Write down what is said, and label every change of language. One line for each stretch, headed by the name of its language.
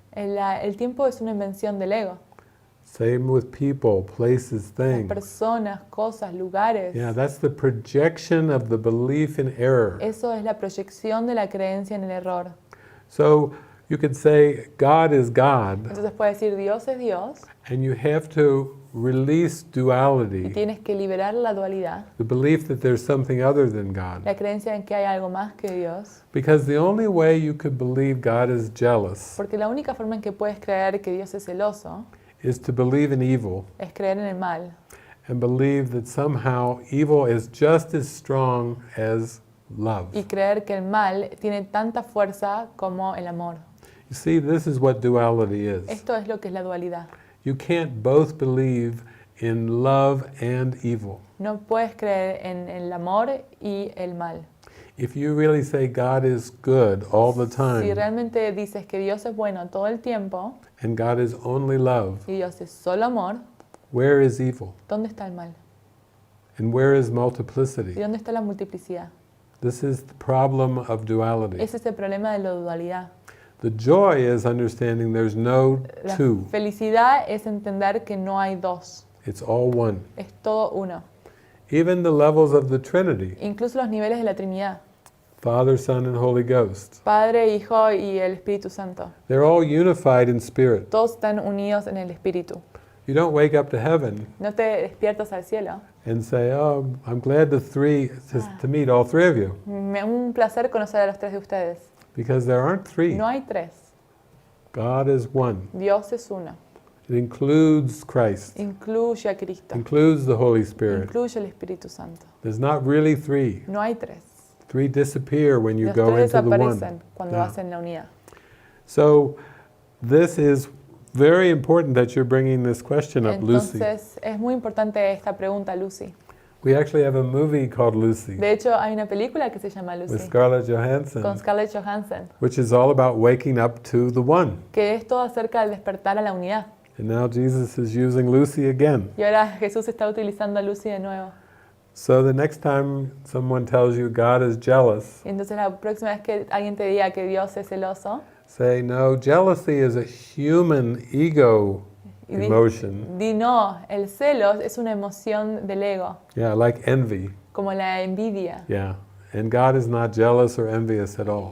Spanish: El tiempo es una invención del ego.
English: Same with people, places,
Spanish: Las
English: things.
Spanish: personas, cosas, lugares.
English: Yeah, that's the projection of the belief in error.
Spanish: Eso es la proyección de la creencia en el error.
English: So You could say God is God,
Spanish: Entonces puedes decir Dios es Dios
English: and you have to release
Spanish: y
English: duality,
Spanish: tienes que liberar la dualidad,
English: the belief that there's something other than God.
Spanish: la creencia en que hay algo más que Dios.
English: Because the only way you could believe God is jealous
Spanish: Porque la única forma en que puedes creer que Dios es celoso
English: is to believe in evil
Spanish: es creer en el mal
English: and believe that somehow evil is just as strong as love.
Spanish: y creer que el mal tiene tanta fuerza como el amor.
English: You see, this is what duality is.
Spanish: Esto es lo que es la dualidad.
English: You can't both believe in love and evil.
Spanish: No puedes creer en el amor y el mal.
English: If you really say God is good all the
Spanish: Si
English: time
Spanish: realmente dices que Dios es bueno todo el tiempo
English: and God is only love,
Spanish: y Dios es solo amor,
English: where is evil?
Spanish: ¿dónde está el mal?
English: And where is
Spanish: ¿Y
English: multiplicity?
Spanish: dónde está la multiplicidad?
English: This is the problem of duality.
Spanish: Ese es el problema de la dualidad.
English: The joy is understanding there's no
Spanish: La
English: two.
Spanish: felicidad es entender que no hay dos,
English: It's all one.
Spanish: es todo uno.
English: Even the levels of the Trinity,
Spanish: Incluso los niveles de la Trinidad,
English: Father, Son, and Holy Ghost,
Spanish: Padre, Hijo y el Espíritu Santo.
English: they're all unified in spirit.
Spanish: Todos están unidos en el Espíritu.
English: You don't wake up to heaven
Spanish: No te despiertas al cielo.
English: and say, oh, I'm glad to meet all three of you.
Spanish: Un placer conocer a los tres de ustedes.
English: Because there aren't three.
Spanish: No hay tres.
English: God is one.
Spanish: Dios es uno.
English: It includes Christ,
Spanish: Incluye a Cristo.
English: includes the Holy Spirit.
Spanish: Incluye el Espíritu Santo.
English: There's not really three.
Spanish: No hay tres.
English: Three disappear when you
Spanish: Los
English: go
Spanish: tres
English: into the one.
Spanish: desaparecen cuando
English: Yeah.
Spanish: hacen la unidad.
English: So this is very important that you're bringing this question up, Lucy.
Spanish: Entonces, es muy importante esta pregunta, Lucy.
English: We actually have a movie called Lucy
Spanish: De hecho, hay una película que se llama
English: with
Spanish: Lucy,
English: Scarlett
Spanish: con
English: Johansson,
Spanish: Scarlett Johansson,
English: which is all about waking up to the one.
Spanish: que es todo acerca del despertar a la unidad.
English: And now Jesus is using Lucy again.
Spanish: Y ahora Jesús está utilizando a Lucy de nuevo.
English: So the next time someone tells you God is jealous,
Spanish: Y entonces la próxima vez que alguien te diga que Dios es celoso,
English: say, no, jealousy is a human ego
Spanish: y di,
English: emotion.
Spanish: di no, el celos es una emoción del ego,
English: Yeah, like envy.
Spanish: como la envidia.
English: Yeah. And God is not jealous or envious at all.